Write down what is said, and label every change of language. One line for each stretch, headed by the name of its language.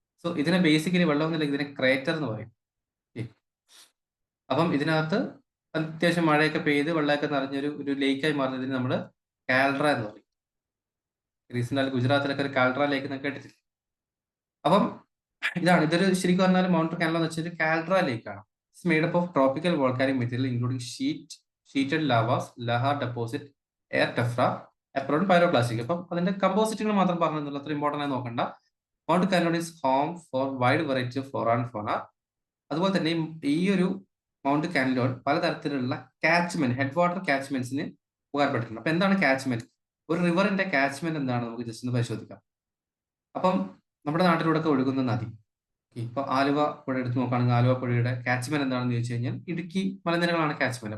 Malayalam: So ഇതിനെ basically വെള്ളം എന്നില്ലെങ്കിൽ ഇതിനെ ക്രേറ്റർ എന്ന് പറയും. അപ്പം ഇതിനകത്ത് അത്യാവശ്യം മഴയൊക്കെ പെയ്ത് വെള്ളമൊക്കെ നിറഞ്ഞൊരു ലേക്കായി മാറുന്നതിന് നമ്മൾ കാൽഡ്ര എന്ന് പറയും. റീസെന്റ് ഗുജറാത്തിലൊക്കെ ഒരു കാൽഡ്ര ലേക്ക് എന്നൊക്കെ കേട്ടിട്ടില്ല. അപ്പം ഇതൊരു ശരിക്കും പറഞ്ഞാൽ മൗണ്ട് കാൻലോൺ എന്ന് വെച്ചാൽ കാൽഡ്ര ലേക്കാണ്.
English: It's made up of tropical volcanic material including sheeted lavas, lahar deposit, air tephra, apparent pyroclastic.
Malayalam: അപ്പം അതിന്റെ കമ്പോസിറ്റുകൾ മാത്രം പറഞ്ഞിട്ടുള്ള അത്ര ഇമ്പോർട്ടൻ്റ് ആയി നോക്കണ്ട.
English: Mount Kanlaon is home for wide variety of flora and fauna.
Malayalam: അതുപോലെ തന്നെ ഈ ഒരു മൗണ്ട് കാൻലോൺ പലതരത്തിലുള്ള കാച്ച്മെന്റ്, ഹെഡ് വാട്ടർ കാച്ച്മെന്റ്സിന് ഉപകാരപ്പെട്ടിട്ടുണ്ട്. അപ്പൊ എന്താണ് കാച്ച്മെന്റ്? ഒരു റിവറിന്റെ കാച്ച്മെന്റ് എന്താണ് നമുക്ക് ജസ്റ്റ് ഒന്ന് പരിശോധിക്കാം. അപ്പം നമ്മുടെ നാട്ടിലൂടെ ഒഴുകുന്ന നദി, ഇപ്പൊ ആലുവ പുഴ എടുത്ത് നോക്കുകയാണെങ്കിൽ ആലുവ പുഴയുടെ കാച്ച്മെന്റ് എന്താണെന്ന് ചോദിച്ചു കഴിഞ്ഞാൽ ഇടുക്കി മലനിരകളാണ് കാച്ച്മെന്റ്.